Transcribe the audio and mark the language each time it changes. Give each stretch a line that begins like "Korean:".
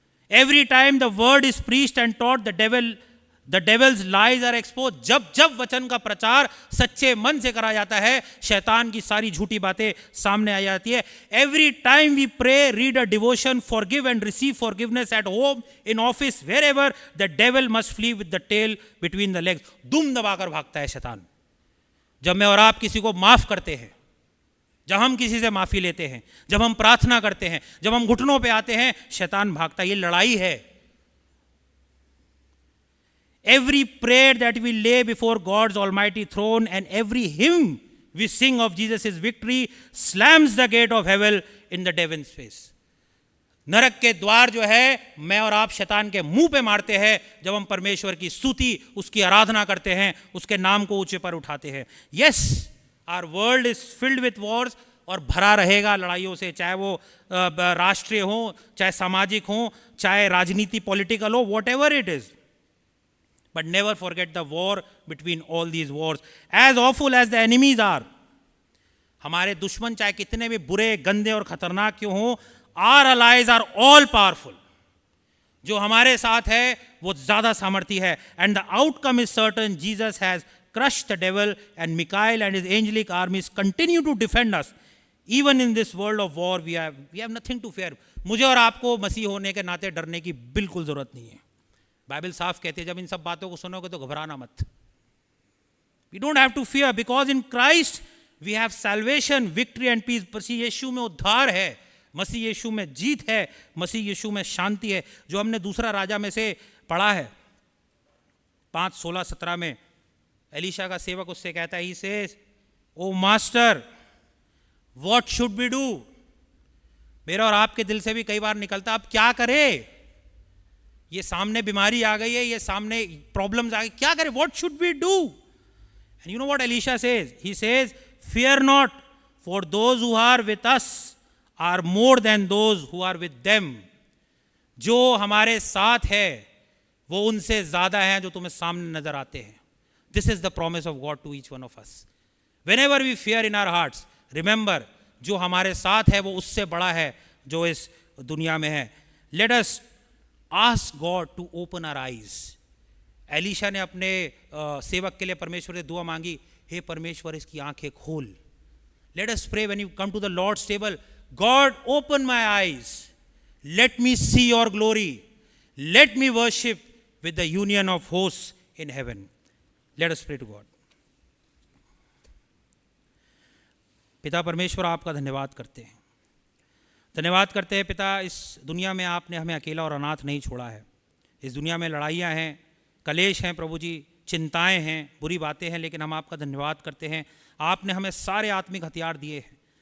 English: Every time the word is preached and taught, the devil's lies are exposed.
Hindi: जब जब वचन का प्रचार सच्चे मन से करा जाता है, शैतान की सारी झूठी बातें सामने आ जाती है।
English: Every time we pray, read a devotion, forgive and receive forgiveness at home, in office, wherever, the devil must flee with the tail between the legs.
Hindi: दुम दबाकर भागता है शैतान। जब मैं और आप किसी को माफ करते हैं, जब हम किसी से माफी लेते हैं, जब हम प्रार्थना करते हैं, जब हम घुटनों पे आते हैं, शैतान भागता है। ये लड़ाई है।
English: Every prayer that we lay before God's almighty throne and every hymn we sing of Jesus is victory slams the gate of heaven in the devil's face.
Hindi: नरक के द्वार जो है मैं और आप शैतान के मुंह पे मारते हैं जब हम परमेश्वर की स्तुति, उसकी आराधना करते हैं, उसके नाम को ऊंचे पर उठाते हैं।
English: yes, our world is filled with wars,
Hindi: और भरा रहेगा लड़ाइयों से, चाहे वो राष्ट्रीय हो, चाहे सामाजिक हो, चाहे राजनीति पॉलिटिकल हो,
English: Whatever it is. But never forget the war between all these wars, as awful as the enemies are.
Hindi: हमारे दुश्मन चाहे कितने भी बुरे, गंदे और खतरनाक क्यों हो,
English: Our allies are all powerful.
Hindi: जो हमारे साथ है वो ज्यादा सामर्थी है।
English: And the outcome is certain, Jesus has crushed the devil, and Michael and his angelic armies continue to defend us. Even in this world of war, we have nothing to fear.
Hindi: मुझे और आपको मसीह होने के नाते डरने की बिल्कुल जरूरत नहीं है। बाइबल साफ कहती है जब इन सब बातों को सुनोगे तो घबराना मत।
English: We don't have to fear because in Christ we have salvation, victory and peace.
Hindi: मसीह यीशु में उद्धार है, मसीह यीशु में जीत है, मसीह यीशु में शांति है। जो हमने दूसरा राजा में से पढ़ा है 5:16-17 में, एलीशा का सेवक उससे कहता है,
English: he says, O master, what should we do?
Hindi: मेरा और आपके दिल से भी कई बार निकलता, अब क्या करें? ये सामने बीमारी आ गई है, ये सामने प्रॉब्लम्स आ गई, क्या करें?
English: What should we do? And you know what Elisha says? He says, fear not, for those who are with us are more than those who are with them.
Hindi: जो हमारे साथ है वो उनसे ज्यादा हैं जो तुम्हें सामने नजर आते हैं।
English: This is the promise of God to each one of us. Whenever we fear in our hearts, remember,
Hindi: जो हमारे साथ है वो उससे बड़ा है जो इस दुनिया में है।
English: Let us ask God to open our eyes.
Hindi: Elisha ने अपने सेवक के लिए परमेश्वर से दुआ मांगी, हे परमेश्वर इसकी आंखें खोल।
English: Let us pray when you come to the Lord's table, God open my eyes, let me see your glory, let me worship with the union of hosts in heaven. Let us pray to God.
Hindi: पिता परमेश्वर, आपका धन्यवाद करते हैं, धन्यवाद करते हैं पिता, इस दुनिया में आपने हमें अकेला और अनाथ नहीं छोड़ा है। इस दुनिया में लड़ाइयाँ हैं, कलेश हैं प्रभु जी, चिंताएं हैं, बुरी बातें हैं, लेकिन हम आपका धन्यवाद करते हैं, आपने हमें सारे आत्मिक हथियार दिए हैं।